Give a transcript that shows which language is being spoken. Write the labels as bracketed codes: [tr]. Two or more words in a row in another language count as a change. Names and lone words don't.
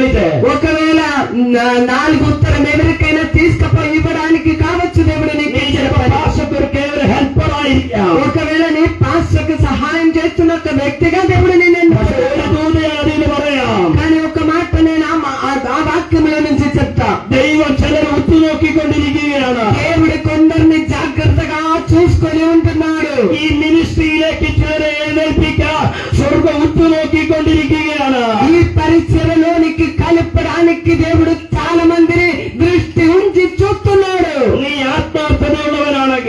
[te] ఒకవేళ 4 ఉత్తరం ఎవరికైనా తీసుకుపోయి ఇవ్వడానికి కావచ్చు దేవుడు నీకు [ml] നീ [te] ఇచ్చిన [ml] ചിലപ്പോ [te] పని. [ml] പാസ്റ്റർക്ക് ഒരു കേവല ഹെൽപ്പർ ആയിരിക്കാം. [te] ఒకవేళ నీ పాస్టర్కి సహాయం చేస్తున్న ఒక వ్యక్తిగా దేవుడు నేను [ml] പക്ഷെ ഒരു ദൂതയാണ് അതിന് പറയാം. [te] కానీ ఒక మాట నేను ఆ వాక్యంలో నుంచి చెప్తా. [ml] ദൈവം ചിലർ ഉറ്റുനോക്കിക്കൊണ്ടിരിക്കുകയാണ്. [te] దేవుడు కొందరిని జాగ్రత్తగా చూసుకొని ఉంటున్నాడు. [ml] ഈ മിനിസ്ട്രിയിലേക്ക് ചിലരെ എഴുന്നേൽപ്പിക്കാൻ സ്വർഗം ഉറ്റുനോക്കിക്കൊണ്ടിരിക്കുകയാണ്. [te] ఈ పరిచయలోనికి కలపడానికి దేవుడు చాలా మందిని దృష్టి ఉంచి చూస్తున్నాడు. [ml] നീ ആത്മാർത്ഥതയുള്ളവനാണെങ്കിൽ,